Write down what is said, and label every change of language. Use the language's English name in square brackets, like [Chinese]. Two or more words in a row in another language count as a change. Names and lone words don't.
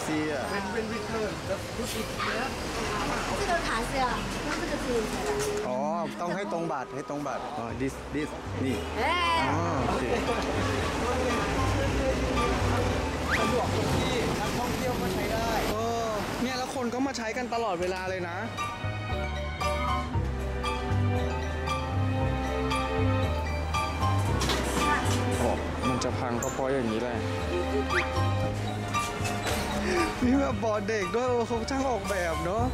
[Thai] เป็นวิเทอร์แล้วรู้สึกเนี้ย [Chinese] 这个卡是要用这个是 [Thai] อ๋อต้องให้ตรงบัตรอ๋อ this นี่โอเค สะดวกตรงที่นักท่องเที่ยวก็ใช้ได้เนี่ยแล้วคนก็มาใช้กันตลอดเวลาเลยนะมันจะพังก็เพราะอย่างนี้แหละมีแบบบอร์ดเด็กด้วยเขาช่างออกแบบเนาะ